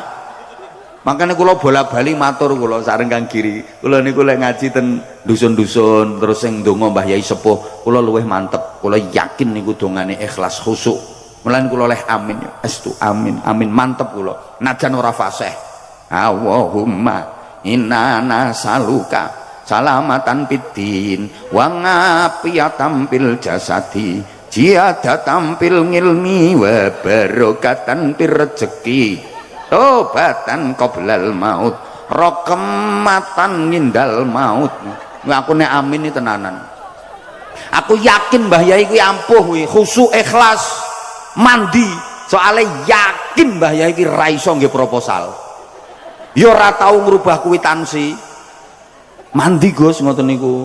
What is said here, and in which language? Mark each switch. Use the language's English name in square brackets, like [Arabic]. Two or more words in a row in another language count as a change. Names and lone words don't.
[Javanese] Makanya kula bolak-balik matur kula sareng Kang Giri. Kula niku lek ngaji ten dusun-dusun terus sing ndonga Mbah Yai sepuh, kula luwih mantep. Kula yakin niku dongane ikhlas khusuk. Mulane kula leh amin estu amin amin mantep kula. Najan ora fasih. [Arabic] اللهم إنا نسألك سلامة في الدين وعافية في الجسد زيادة في العلم وبركة في الرزق توبة قبل الموت رحمة عند الموت. [Javanese] Aku nek amin ini tenanan. Aku yakin Mbah Yai kuwi ampuh kuwi khusuk ikhlas mandi soalnya yakin Mbah Yai kuwi ra iso nggih proposal ya ora tau ngrubah kwitansi mandi Gus ngoten niku.